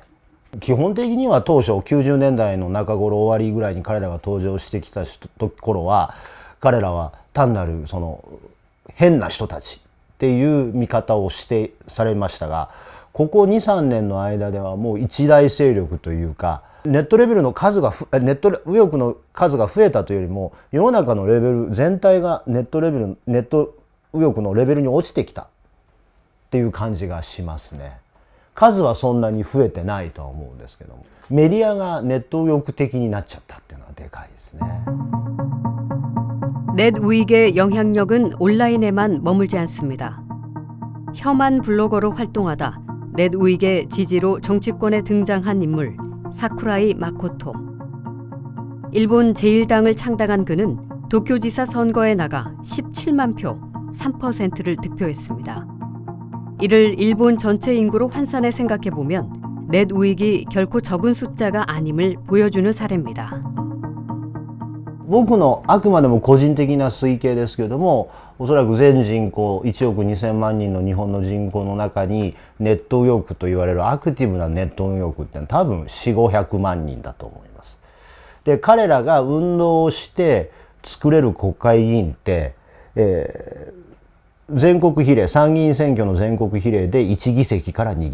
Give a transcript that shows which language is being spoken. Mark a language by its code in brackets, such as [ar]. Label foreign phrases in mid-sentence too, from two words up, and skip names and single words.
[ja] 基本的には当初90年代の中頃終わりぐらいに彼らが登場してきた頃は彼らは単なるその変な人たちっていう見方をされましたが、ここ 2,3 年の間ではもう一大勢力というか、ネットレベルの数がネット右翼の数が増えたというよりも世の中のレベル全体がネット右翼のレベルに落ちてきたっていう感じがしますね。数はそんなに増えてないとは思うんですけども、メディアがネット右翼的になっちゃったっていうのはでかいですね。 [ko] 넷 우익의 영향력은 온라인에만 머물지 않습니다. 혐한 블로거로 활동하다 넷 우익의 지지로 정치권에 등장한 인물 사쿠라이 마코토. 일본 제1당을 창당한 그는 도쿄지사 선거에 나가 17만 표, 3%를 득표했습니다. 이를 일본 전체 인구로 환산해 생각해보면 넷 우익이 결코 적은 숫자가 아님을 보여주는 사례입니다. [ja] 僕のあくまでも個人的な推計ですけれども、おそらく全人口1億2000万人の日本の人口の中にネット右翼と言われるアクティブなネット右翼ってのは多分400-500万人だと思います。で彼らが運動をして作れる国会議員って、全国比例、参議院選挙の全国比例で1議席から2